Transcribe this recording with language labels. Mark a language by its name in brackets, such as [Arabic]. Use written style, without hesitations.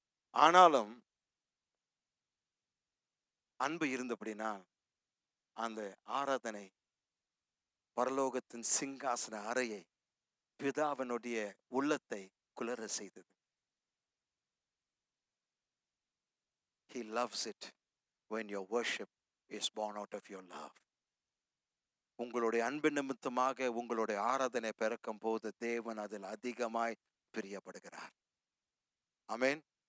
[Tamil] ஆனாலும் அன்பு இருந்தபடினா அந்த ஆராதனை பரலோகத்தின் சிங்காசன அறையை, பிதாவினுடைய உள்ளத்தை குளிர செய்தது. [English] He loves it when your worship is born out of your love. [Tamil] உங்களுடைய அன்பு நிமித்தமாக உங்களுடைய ஆராதனை பிறக்கும் போது தேவன் அதில் அதிகமாய் பிரியப்படுகிறார். ஆமென்.